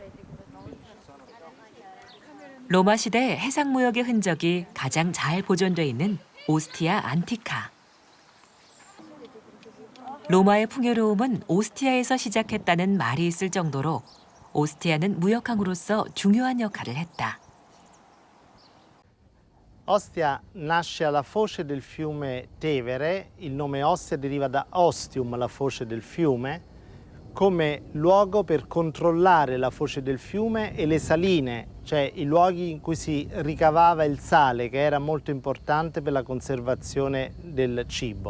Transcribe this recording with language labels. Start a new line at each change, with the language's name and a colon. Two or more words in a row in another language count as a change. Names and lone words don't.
Korean: 로마 시대 해상 무역의 흔적이 가장 잘 보존돼 있는 오스티아 안티카. 로마의 풍요로움은 오스티아에서 시작했다는 말이 있을 정도로 오스티아는 무역항으로서 중요한 역할을 했다.
Italian: Ostia nasce alla foce del fiume Tevere, il nome Ostia deriva da ostium, la foce del fiume, come luogo per controllare la foce del fiume e le saline cioè i luoghi in cui si ricavava il sale, che era molto importante per la conservazione del cibo.